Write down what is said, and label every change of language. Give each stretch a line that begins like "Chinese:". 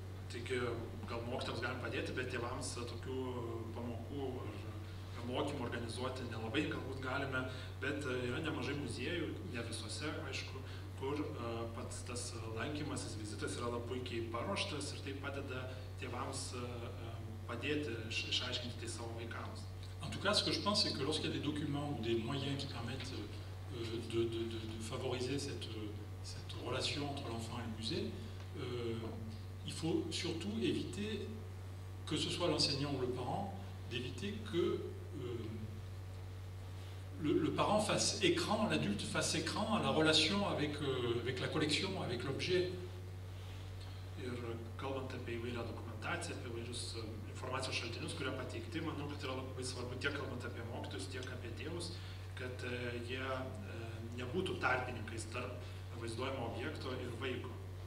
Lithuanian: Taigi, gal mokytojams galim padėti, bet tėvams tokių pamokų ar mokymų organizuoti nelabai galbūt galime, bet yra nemažai muziejų, ne visuose, aišku, kur pats tas lankymasis, vizitas yra labai puikiai paruoštas ir tai padeda tėvams padėti išaiškinti tai savo vaikams.
French: En tout cas, ce que je pense, c'est que lorsqu'il y a des documents ou des moyens qui permettent de favoriser cette relation entre l'enfant et le musée, il faut surtout éviter, que ce soit l'enseignant ou le parent, d'éviter que le parent fasse écran, l'adulte fasse écran à la relation avec la collection, avec l'objet.
Lithuanian: Ir kalbant apie įvairią dokumentaciją, apie įvairius informacijos šaltinius, kurie pateikti, manau, kad yra labai svarbu tiek kalbant apie mokytojus, tiek apie tėvus, kad jie nebūtų tarpininkais tarp vaizduojamo objekto ir vaiko.